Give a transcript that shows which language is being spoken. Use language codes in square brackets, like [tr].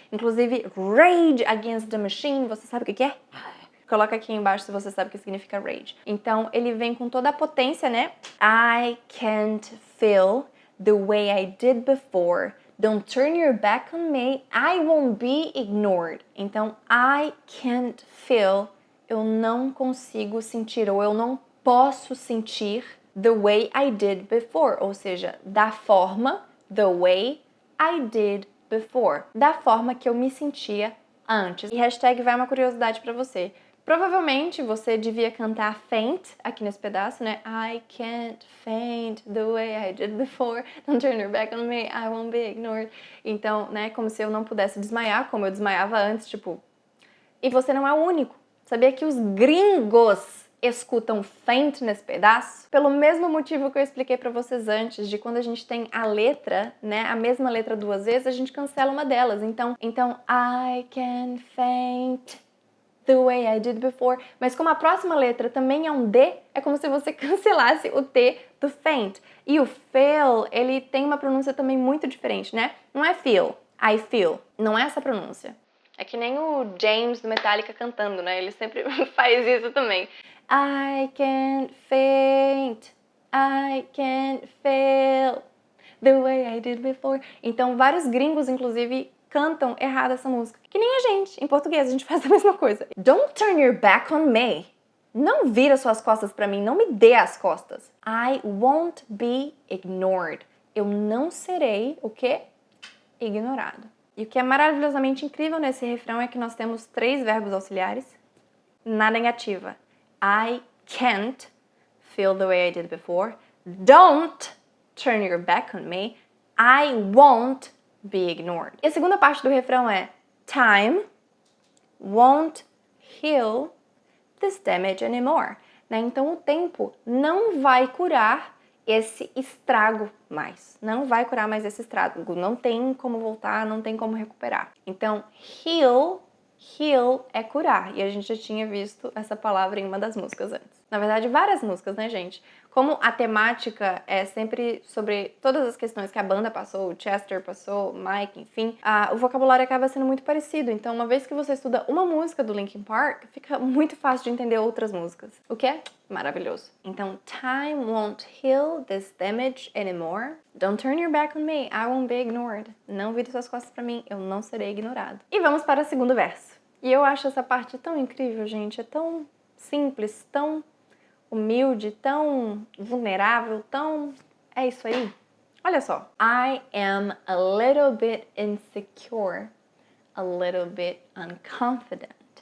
[pt] Inclusive, rage against the machine. Você sabe o que é? Coloca aqui embaixo se você sabe o que significa rage. Então, ele vem com toda a potência, né? [en] I can't feel the way I did before. Don't turn your back on me. I won't be ignored. Então, I can't feel. [pt] Eu não consigo sentir, ou eu não posso sentir [en] the way I did before, [pt] ou seja, da forma, the way I did before, da forma que eu me sentia antes. E hashtag vai uma curiosidade pra você. Provavelmente você devia cantar faint aqui nesse pedaço, né? [en] I can't faint the way I did before. Don't turn your back on me, I won't be ignored. [pt] Então, né, como se eu não pudesse desmaiar, como eu desmaiava antes, tipo... E você não é o único. Sabia que os gringos escutam faint nesse pedaço? Pelo mesmo motivo que eu expliquei pra vocês antes, de quando a gente tem a letra, né, a mesma letra duas vezes, a gente cancela uma delas. [en] Então I can faint the way I did before. [pt] Mas como a próxima letra também é um D, é como se você cancelasse o T do faint. E o feel, ele tem uma pronúncia também muito diferente, né? Não é feel, I feel. Não é essa a pronúncia. É que nem o James do Metallica cantando, né? Ele sempre faz isso também. [en] I can't faint, I can't fail the way I did before. [pt] Então, vários gringos, inclusive, cantam errado essa música. Que nem a gente, em português, a gente faz a mesma coisa. [en] Don't turn your back on me. [pt] Não vira suas costas pra mim, não me dê as costas. [en] I won't be ignored. [pt] Eu não serei, o quê? Ignorado. E o que é maravilhosamente incrível nesse refrão é que nós temos 3 verbos auxiliares na negativa. [en] I can't feel the way I did before. Don't turn your back on me. I won't be ignored. [pt] E a segunda parte do refrão é [en] time won't heal this damage anymore. [pt] Né? Então o tempo não vai curar esse estrago mais. Não vai curar mais esse estrago. Não tem como voltar, não tem como recuperar. Então heal é curar. E a gente já tinha visto essa palavra em uma das músicas antes. Na verdade, várias músicas, né, gente? Como a temática é sempre sobre todas as questões que a banda passou, o Chester passou, o Mike, enfim, o vocabulário acaba sendo muito parecido. Então, uma vez que você estuda uma música do Linkin Park, fica muito fácil de entender outras músicas. O que é maravilhoso. [en] Então, time won't heal this damage anymore. Don't turn your back on me, I won't be ignored. [pt] Não vire suas costas pra mim, eu não serei ignorado. E vamos para o segundo verso. E eu acho essa parte tão incrível, gente. É tão simples, tão humilde, tão vulnerável, tão... É isso aí. Olha só. [en] I am a little bit insecure, a little bit unconfident.